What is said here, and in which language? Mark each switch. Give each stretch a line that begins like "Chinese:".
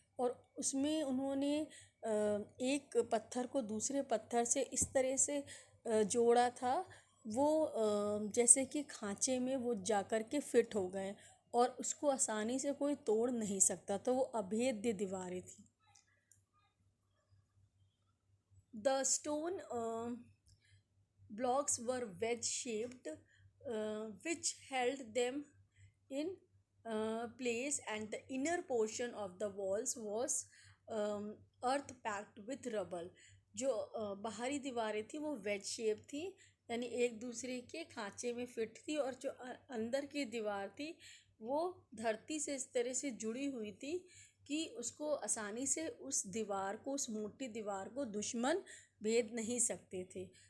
Hindi: और उसमें उन्होंने एक पत्थर को दूसरे पत्थर से इस तरह से जोड़ा था, वो जैसे कि खांचे में वो जाकर के फिट हो गए और उसको आसानी से कोई तोड़ नहीं सकता, तो वो अभेद्य दीवारें थी।
English: The stone blocks were wedge shaped, which held them in place, and the inner portion of the walls was earth packed with rubble.
Hindi: जो बाहरी दीवारें थी वो वेज शेप थी, यानी एक दूसरे के खांचे में फिट थी, और जो अंदर की दीवार थी वो धरती से इस तरह से जुड़ी हुई थी कि उसको आसानी से उस दीवार को, उस मोटी दीवार को दुश्मन भेद नहीं सकते थे।